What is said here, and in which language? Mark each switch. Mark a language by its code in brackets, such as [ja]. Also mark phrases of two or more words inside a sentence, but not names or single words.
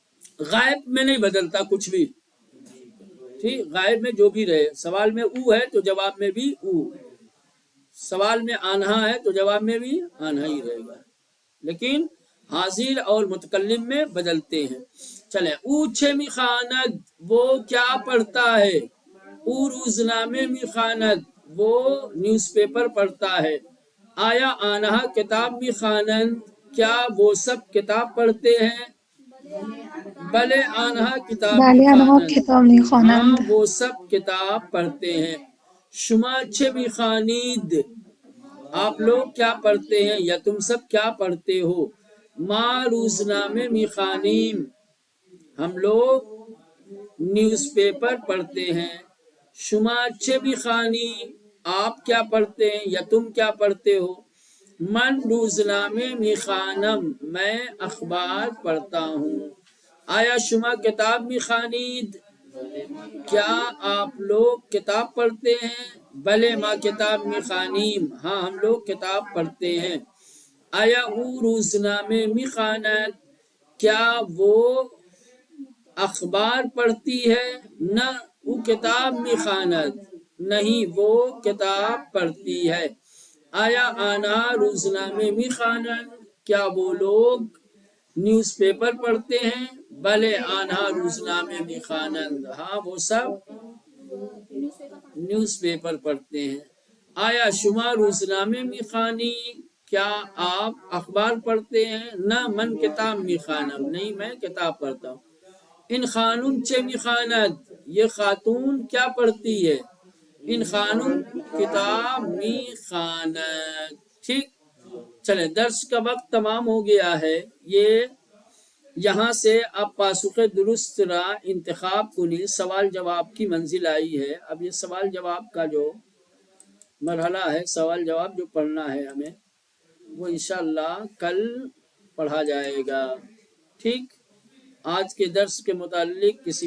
[ur] غائب میں نہیں بدلتا کچھ بھی، ٹھیک، غائب میں جو بھی رہے، سوال میں او ہے تو جواب میں بھی او، سوال میں آنہا ہے تو جواب میں بھی آنہا ہی رہے گا، لیکن حاضر اور متکلم میں بدلتے ہیں۔ چلیں، [fa] او چھے می خواند، [ur] وہ کیا پڑھتا ہے؟ [fa] او روزنامے می خواند، [ur] وہ [en] news paper [ur] پڑھتا ہے۔ [fa] آیا آنہا کتاب می خوانند، [ur] کیا وہ سب کتاب پڑھتے ہیں؟ [fa] بلے آنہا کتاب می بله آنها خوانند، کتاب [ur] ہاں [fa] میخوانند. [ur] وہ سب کتاب پڑھتے ہیں۔ [fa] شما چه میخوانید، [ur] آپ لوگ کیا پڑھتے ہیں یا تم سب کیا پڑھتے ہو؟ [fa] ما روزنامے میخوانیم، [ur] ہم لوگ [en] news paper [ur] پڑھتے ہیں۔ [fa] شما چه میخوانی، [ur] آپ کیا پڑھتے ہیں یا تم کیا پڑھتے ہو؟ [fa] من روزنامے میخوانم، [ur] میں اخبار پڑھتا ہوں۔ [fa] آیا شما کتاب میخوانید، [ur] کیا آپ لوگ کتاب پڑھتے ہیں؟ [fa] بلے ما کتاب میخوانیم، [ur] ہاں ہم لوگ کتاب پڑھتے ہیں۔ [fa] آیا او روزنامے میخواند، [ur] کیا وہ اخبار پڑھتی ہے؟ [fa] نہ او کتاب میخواند، [ur] نہیں وہ کتاب پڑھتی ہے۔ [fa] آیا آنہا روزنامے میخوانند، [ur] کیا وہ لوگ [en] news paper [ur] پڑھتے ہیں؟ [fa] بلے آنہا روزنامے میخوانند، [ur] ہاں وہ سب [en] news paper [ur] پڑھتے ہیں۔ [fa] آیا شما روزنامے میخوانی، [ur] کیا آپ اخبار پڑھتے ہیں؟ [fa] نہ من کتاب میخوانم، [ur] نہیں میں کتاب پڑھتا ہوں۔ [fa] ان خانم چه میخواند، [ur] یہ خاتون کیا پڑھتی ہے؟ [fa] ان خانم کتاب میخواند۔ [ur] ٹھیک، چلیں درس کا وقت تمام ہو گیا ہے۔ یہ یہاں سے اب [fa] پاسخ درست را انتخاب کنی، [ur] سوال جواب کی منزل آئی ہے۔ اب یہ سوال جواب کا جو مرحلہ ہے، سوال جواب جو پڑھنا ہے ہمیں، وہ انشاءاللہ کل پڑھا جائے گا۔ ٹھیک، آج کے درس کے متعلق کسی